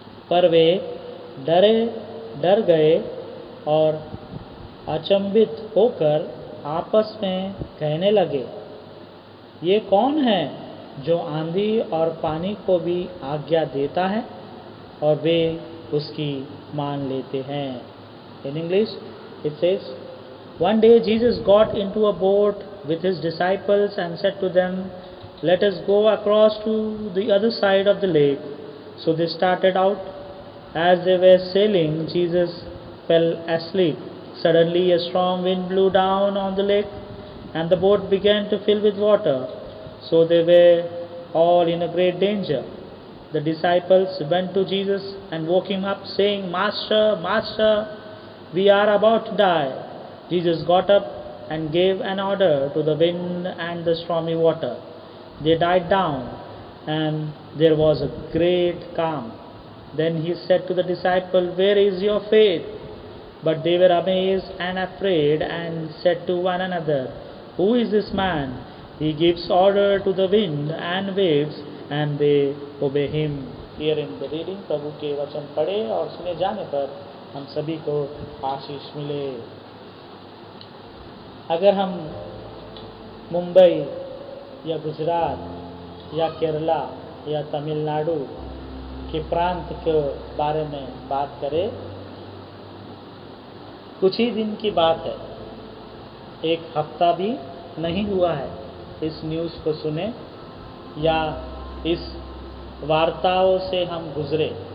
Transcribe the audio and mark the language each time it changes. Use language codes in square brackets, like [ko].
[hi] पर वे डर गए और अचंभित होकर आपस में कहने लगे, ये कौन है जो आंधी और पानी को भी आज्ञा देता है और वे उसकी मान लेते हैं। [en] In English it says, one day Jesus got into a boat with his disciples and said to them, let us go across to the other side of the lake. So they started out. As they were sailing, Jesus fell asleep. Suddenly a strong wind blew down on the lake and the boat began to fill with water. So they were all in a great danger. The disciples went to Jesus and woke him up, saying, Master, Master, we are about to die. Jesus got up and gave an order to the wind and the stormy water. They died down, and there was a great calm. Then he said to the disciples, where is your faith? But they were amazed and afraid and said to one another, who is this man? He gives order to the wind and waves, and they obey him. Here in the reading, [hi] प्रभु के वचन पढ़े और सुने जाने पर हम सभी को आशीष मिले। अगर हम मुंबई या गुजरात या केरला या तमिलनाडु के प्रांत के बारे में बात करें, कुछ ही दिन की बात है, एक हफ्ता भी नहीं हुआ है इस न्यूज़ को सुने या इस वार्ताओं से हम गुजरे।